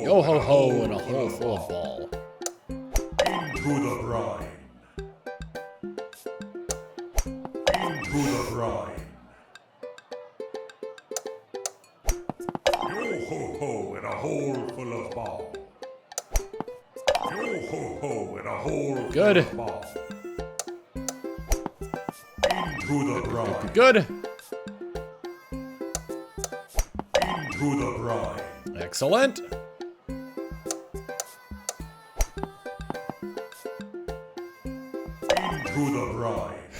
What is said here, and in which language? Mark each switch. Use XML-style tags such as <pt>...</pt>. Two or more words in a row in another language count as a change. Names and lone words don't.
<en>Yo ho ho and a hole full of ball. Into the brine. Into the brine. Yo-ho-ho and a hole full of bomb. Yo-ho-ho and a hole Good. full of bomb. Into the brine. Good. Into the brine. Excellent. Into the brine.</en>